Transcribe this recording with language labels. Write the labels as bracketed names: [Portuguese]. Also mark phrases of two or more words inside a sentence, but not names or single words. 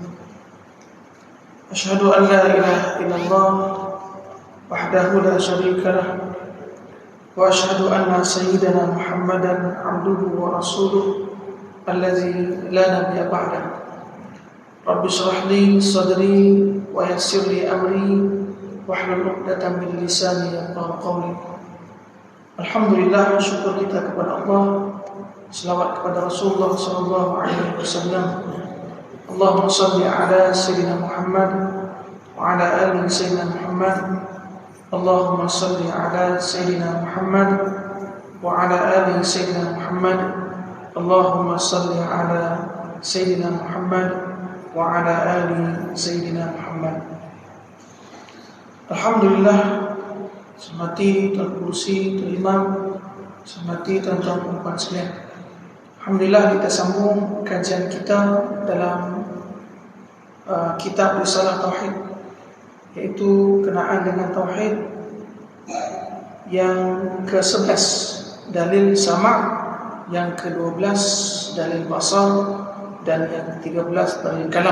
[Arabic] أشهد أن لا إله إلا الله وحده لا شريك له وأشهد أن سيدنا محمدا عبده ورسوله الذي لا نبي بعده. رب اشرح لي صدري ويسر لي أمري واحلل عقدة من لساني يفقهوا قولي. [Malay] Alhamdulillah, syukur kita kepada Allah, selawat kepada Rasulullah [Arabic] صلى الله عليه وسلم. اللهم صل على سيدنا محمد وعلى آل سيدنا محمد. اللهم صل على سيدنا محمد وعلى آل سيدنا محمد. اللهم صل على سيدنا محمد وعلى آل سيدنا محمد. [Malay] Alhamdulillah, semati Tuan Kursi, Tuan Imam, semati tuan-tuan dan puan sekalian. Alhamdulillah, kita sambung kajian kita dalam kitab Risalah Tauhid, yaitu kenaan dengan Tauhid yang ke-11 dalil sama', yang ke-12 dalil basar, dan yang ke-13 dalil kalam.